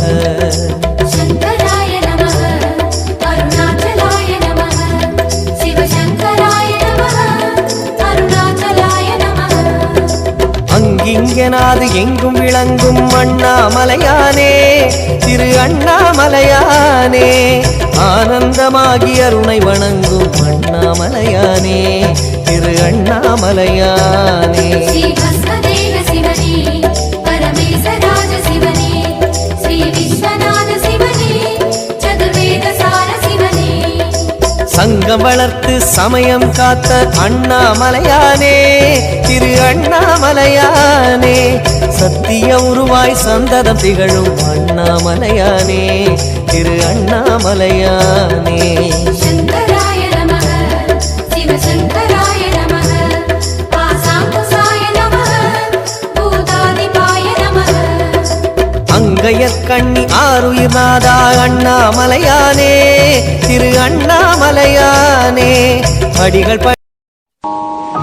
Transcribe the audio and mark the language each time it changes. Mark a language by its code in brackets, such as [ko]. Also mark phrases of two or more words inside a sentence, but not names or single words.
[sa] शंकराय नमः अरुणाचलाय नमः शिवशंकराय नमः अरुणाचलाय नमः [ta] அங்கிங்கனாது எங்கும் விளங்கும் அண்ணாமலையானே திரு அண்ணாமலையானே ஆனந்தமாகி அருணை வணங்கும் அண்ணாமலையானே திரு அண்ணாமலையானே [sa] श्री भस्मदेव शिवने परमेशराज शिवने श्री विश्वनाथ शिवने चतुर्वेद सार शिवने [ta] சங்கம் வளர்த்து சமயம் காத்த அண்ணாமலையானே திரு அண்ணாமலையானே சத்திய உருவாய் சந்ததம் திகழும் அண்ணாமலையானே திரு அண்ணாமலையானே [sa] शंकराय नमः शिवशंकराय नमः आसाकुसाय नमः भूतादिपाय नमः [ta] அங்கையற்கண்ணி ஆருயிர்நாதா அண்ணாமலையானே திரு அண்ணாமலையானே அடிகள்